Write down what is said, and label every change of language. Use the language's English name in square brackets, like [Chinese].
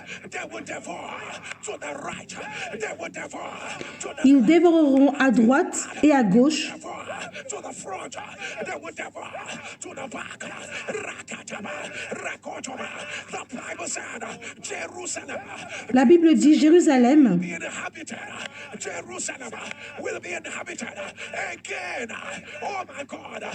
[English] They will devour to the right. They will devour to the [French] Ils dévoreront à droite et à gauche. [English] to the front. They will devour to the back. Rakataba, Rakotoma. The Bible said, Jerusalem [French] La Bible dit Jérusalem [English] be inhabited. Jerusalem will be inhabited again. Oh my God.